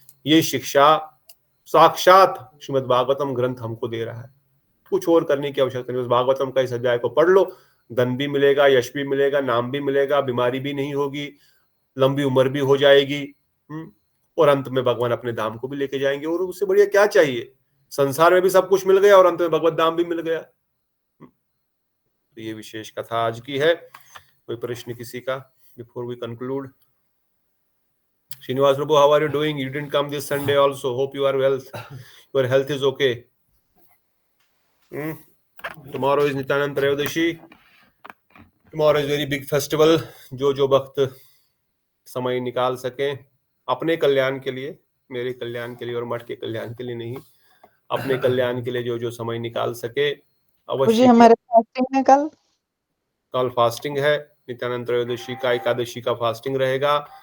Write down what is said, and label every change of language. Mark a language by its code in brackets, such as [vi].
[hi] ये शिक्षा साक्षात श्रीमद् भागवतम ग्रंथ हमको दे रहा है, कुछ और करने की आवश्यकता नहीं। उस भागवतम का इस अध्याय को पढ़ लो, धन भी मिलेगा, यश भी मिलेगा, नाम भी मिलेगा, बीमारी भी नहीं होगी, लंबी उम्र भी हो जाएगी और अंत में भगवान अपने धाम को भी लेके जाएंगे। और उससे बढ़िया क्या चाहिए? संसार में भी सब कुछ मिल गया और अंत में भगवत धाम भी मिल गया। तो ये विशेष कथा आज की है। कोई प्रश्न किसी का [en] Before we conclude? Srinivas Prabhu, how are you doing? You didn't come this Sunday also. Hope you are well. Your health is okay. Tomorrow is Nityanand Trayodashi. Tomorrow is very big festival. [hi] जो भक्त समय निकाल सके अपने कल्याण के लिए, मेरे कल्याण के लिए और मठ के कल्याण के लिए नहीं, अपने कल्याण के लिए जो समय निकाल सके अवश्य। हमारे फास्टिंग है कल फास्टिंग है, नित्यानंद त्रयोदशी का, एकादशी का फास्टिंग रहेगा।